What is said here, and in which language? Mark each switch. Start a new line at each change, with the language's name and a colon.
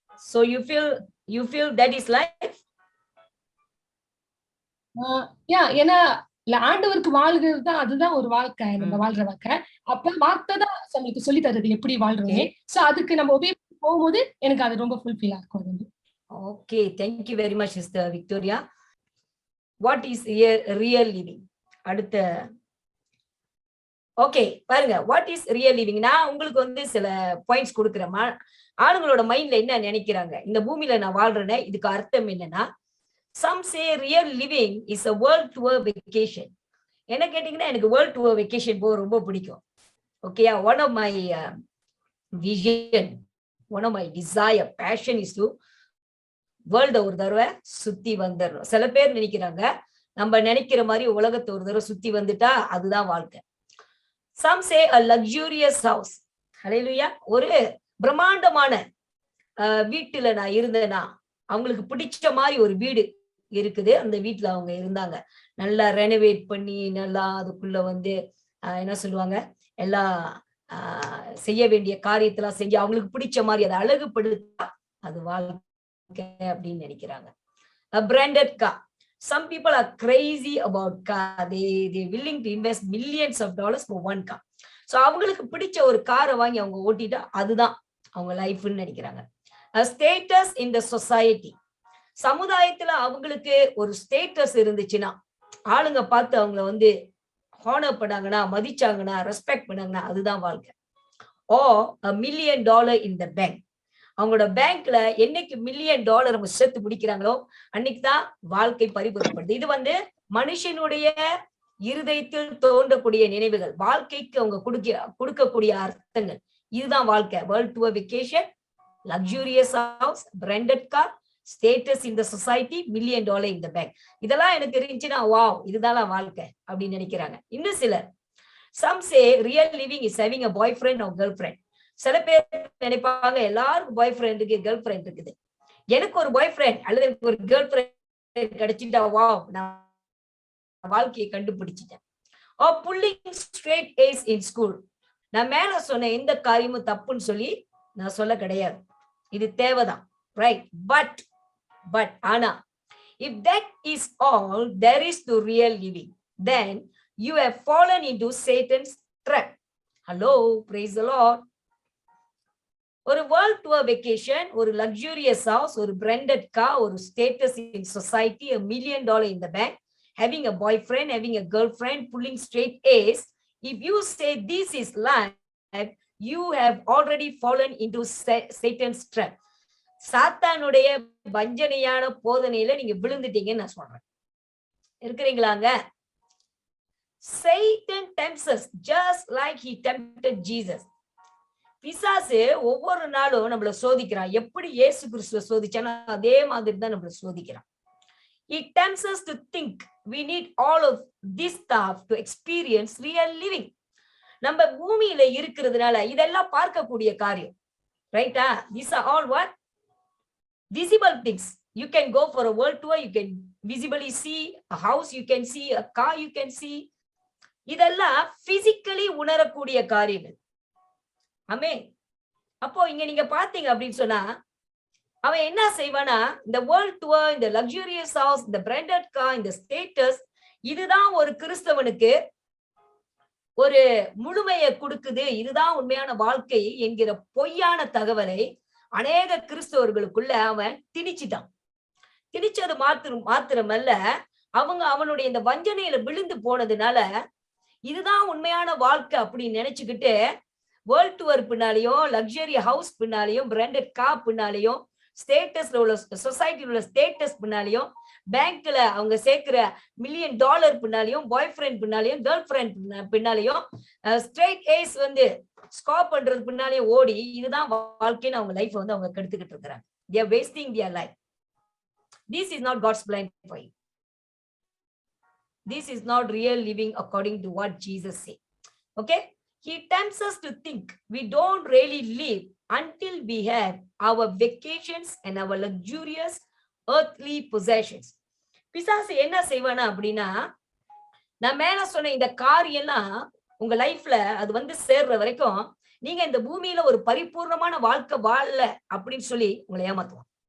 English: So you feel that is life?
Tamil: ஏன்னா ஆண்டவருக்கு வாழ்கிறது தான், அதுதான் ஒரு வாழ்க்கை, நம்ம வாழ்ற வாழ்க்கை. அப்ப வார்த்தை தான் நம்மளுக்கு சொல்லி தருது எப்படி வாழ்றோம். சோ அதுக்கு நம்ம ஒபே போகும்போது எனக்கு அது ரொம்ப ஃபுல்ஃபில்லா இருக்கும்.
English: Okay, thank you very much Sister Victoria. What is real living?
Tamil: அடுத்த ஓகே பாருங்க, வாட் இஸ் ரியல் லிவிங். நான் உங்களுக்கு சில பாயிண்ட்ஸ் கொடுக்குறேன். ஆளுங்களோட மைண்ட்ல என்ன நினைக்கிறாங்க, இந்த பூமியில நான் வாழ்றேனே இதுக்கு அர்த்தம் என்னன்னா,
English: some say real living is a world tour vacation.
Tamil: என்ன கேட்டீங்கன்னா எனக்கு வேர்ல்ட் டூர் வெக்கேஷன் போக ரொம்ப பிடிக்கும்.
English: ஓகேயா, one of my vision, one of my desire, passion is to
Tamil: வேர்ல்ட ஒரு தடவை சுத்தி வந்துடணும். சில பேர் நினைக்கிறாங்க நம்ம நினைக்கிற மாதிரி உலகத்தை ஒரு தடவை சுத்தி வந்துட்டா அதுதான் வாழ்க்கை.
English: Some say a luxurious house.
Tamil: ஹல்லேலூயா. ஒரு பிரம்மாண்டமான வீட்டுல நான் இருந்தேன்னா, அவங்களுக்கு பிடிச்ச மாதிரி ஒரு வீடு இருக்குது, அந்த வீட்டுல அவங்க இருந்தாங்க, நல்லா ரெனோவேட் பண்ணி நல்லா அதுக்குள்ள என்ன சொல்லுவாங்க, எல்லா செய்ய வேண்டிய காரியத்தெல்லாம் செஞ்சு அவங்களுக்கு பிடிச்ச மாதிரி அதை அழகுபடுத்தா அது வாழ்க்கை அப்படின்னு நினைக்கிறாங்க.
English: A branded car. Some people are crazy about car. They willing to invest millions of dollars for one car.
Tamil: So அவங்களுக்கு பிடிச்ச ஒரு காரை வாங்கி அவங்க ஓட்டிட்டா அதுதான் அவங்க லைஃப்னு நினைக்கிறாங்க.
English: A status in the society.
Tamil: சமுதாயத்துல அவங்களுக்கு ஒரு ஸ்டேட்டஸ் இருந்துச்சுன்னா, ஆளுங்க பார்த்து அவங்கள ஹானர் பண்ணாங்கன்னா, மதிச்சாங்கன்னா, ரெஸ்பெக்ட் பண்ணாங்கன்னா அதுதான் வாழ்க்கை.
English: Or $1 million in the bank.
Tamil: அவங்களோட பேங்க்ல என்னைக்கு $1 million அவங்க சேர்த்து முடிக்கிறாங்களோ அன்னைக்குதான் வாழ்க்கை பரிபூரணப்படுது. இது மனுஷனுடைய இருதயத்தில் தோன்றக்கூடிய நினைவுகள், வாழ்க்கைக்கு அவங்க கொடுக்கக்கூடிய அர்த்தங்கள், இதுதான் வாழ்க்கை.
English: World tour vacation, luxurious house, branded car, status in the society, $1 million in the bank.
Tamil: இதெல்லாம் எனக்கு இருந்துச்சுன்னா வாவ் இதுதான் வாழ்க்கை அப்படின்னு நினைக்கிறாங்க. இன்னும் சிலர்
English: some say real living is having a boyfriend or girlfriend.
Tamil: சில பேர் நினைப்பாங்க எல்லாருக்கும் பாய் ஃப்ரெண்ட் இருக்கு, கேர்ள் ஃப்ரெண்ட் இருக்குது, எனக்கு ஒரு பாய் ஃப்ரெண்ட் அல்லது எனக்கு ஒரு கேர்ள் ஃப்ரெண்ட் கிடைச்சிட்டா வாவ் நான் வாழ்க்கையை கண்டுபிடிச்சிட்டேன்.
English: or pulling straight A's in school.
Tamil: நான் மேல சொன்ன எந்த காரியமும் தப்புன்னு சொல்லி நான் சொல்ல கிடையாது. இது தேவைதான், right?
English: But ஆனா if that is all there is to real living, then you have fallen into Satan's trap. Hello, praise the Lord. ஒரு world tour vacation, ஒரு luxurious house, ஒரு branded car, ஒரு status in society, $1 million in the bank, having a boyfriend, having a girlfriend, pulling straight A's. If you say this is life, you have already fallen into Satan's trap.
Tamil: சாத்தானுடைய வஞ்சனையான போதனையில நீங்க விழுந்துட்டீங்கன்னு நான் சொல்றேன். இருக்கிறீங்களாங்க?
English: Satan tempts us just like he tempted Jesus.
Tamil: பிசாசு ஒவ்வொரு நாளும் நம்மள சோதிக்கிறான். எப்படி இயேசு கிறிஸ்துவ சோதிச்சானோ அதே மாதிரி தான் நம்மள சோதிக்கிறான்.
English: He tempts us to think we need all of this stuff to experience real living.
Tamil: நம்ம பூமியில இருக்கிறதுனால இதெல்லாம் பார்க்கக்கூடிய காரியம், ரைட்டா?
English: These are all what? Visible things. You can go for a world tour, you can visibly see a house, you can see a car, you can see.
Tamil: இதெல்லாம் physically உணரக்கூடிய காரியங்கள். ஆமே. அப்போ இங்க நீங்க பாத்தீங்க அப்படின்னு சொன்னா அவன் என்ன செய்வானா, இந்த வேர்ல்ட் டூர், இந்த லக்ஸூரியஸ் ஹவுஸ், இந்த பிராண்டட் கார், இந்த ஸ்டேட்டஸ், இதுதான் ஒரு கிறிஸ்தவனுக்கு ஒரு முழுமையை கொடுக்குது, இதுதான் உண்மையான வாழ்க்கை என்கிற பொய்யான தகவலை அநேக கிறிஸ்தவர்களுக்குள்ள அவன் திணிச்சிட்டான். திணிச்சது மாத்திரமல்ல, அவனுடைய இந்த வஞ்சனையில விழுந்து போனதுனால இதுதான் உண்மையான வாழ்க்கை அப்படின்னு நினைச்சுக்கிட்டு world tour பின்னாலையும், luxury house பின்னாலையும், branded car பின்னாலையும், ஸ்டேட்டஸ்ல உள்ள சொசைட்டில உள்ள ஸ்டேட்டஸ் பின்னாலையும், பேங்க்ல அவங்க சேர்க்கிற $1 million பின்னாலையும், பாய் friend பின்னாலையும், girl friend பின்னாலையும், straight ace வந்து ஸ்காப் பண்றது பின்னாலேயே ஓடி இதுதான் வாழ்க்கைன்னு அவங்க லைஃப் வந்து அவங்க கெடுத்துக்கிட்டு இருக்கிறாங்க.
English: They are wasting their life. This is not God's plan for you. This is not real living according to what Jesus said. Okay? He tempts us to think we don't really live until we have our vacations and our luxurious earthly possessions.
Tamil: பிசாசு என்ன செய்வானா அப்படின்னா, நான் மேல சொன்ன இந்த காரியெல்லாம் உங்க லைஃப்ல அது வந்து சேர்ற வரைக்கும் நீங்க இந்த பூமியில ஒரு பரிபூர்ணமான வாழ்க்கை வாழல அப்படின்னு சொல்லி உங்களை ஏமாத்துவான்.